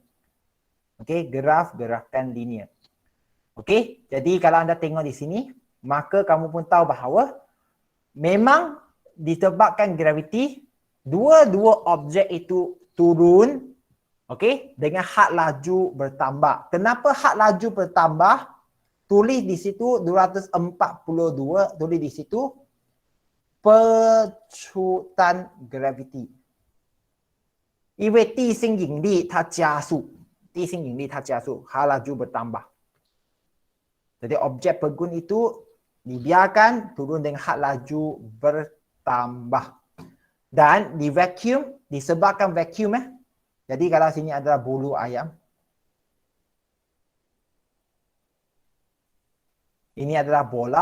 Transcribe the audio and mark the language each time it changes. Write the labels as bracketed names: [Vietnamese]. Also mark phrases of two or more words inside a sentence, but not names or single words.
[Malay] Okey, graf gerakan linear. Okey, jadi kalau anda tengok di sini, maka kamu pun tahu bahawa memang disebabkan graviti, dua-dua objek itu turun, okey, dengan had laju bertambah. Kenapa had laju bertambah? Tulis di situ 242, tulis di situ percutan graviti. [Chinese] 因为地心引力它加速，地心引力它加速， [Malay] had laju bertambah. Jadi objek pegun itu dibiarkan turun dengan had laju bertambah. Dan di vacuum, disebabkan vacuum jadi kalau sini adalah bulu ayam. Ini adalah bola.